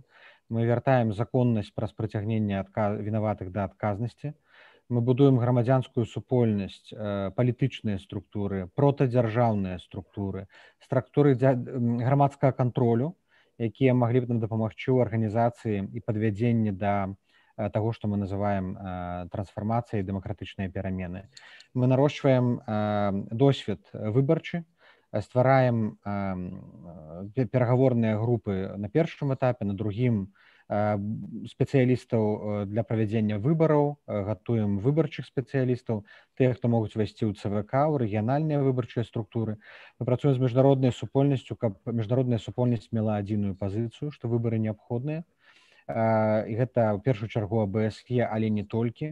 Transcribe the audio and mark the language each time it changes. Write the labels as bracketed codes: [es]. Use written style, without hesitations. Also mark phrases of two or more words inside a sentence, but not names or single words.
[be] Мы вяртаем законнасць праз прыцягненне вінаватых да адказнасці. Мы будуем грамадзянскую супольнасць, палітычныя структуры, протадзяржаўныя структуры, структуры грамадскага кантролю, якія маглі б нам дапамагчы ў арганізацыі і падвядзенні да [ru] того, что мы называем трансформацией, демократичные перемены. Мы нарощиваем [be] досвед выборчы, ствараем [ru] переговорные группы на первом этапе, [be] на другим спецыялістаў для правядзення выбараў, гатуем выбарчых спецыялістаў, тых, хто могуць увайсці ў ЦВК, ў рэгіянальныя выбарчыя структуры. Мы працуем з міжнароднай супольнасцю, каб міжнародная супольнасць мела адзіную пазіцыю, што выбары неабходныя. І гэта ў першую чаргу АБСЕ, але не толькі.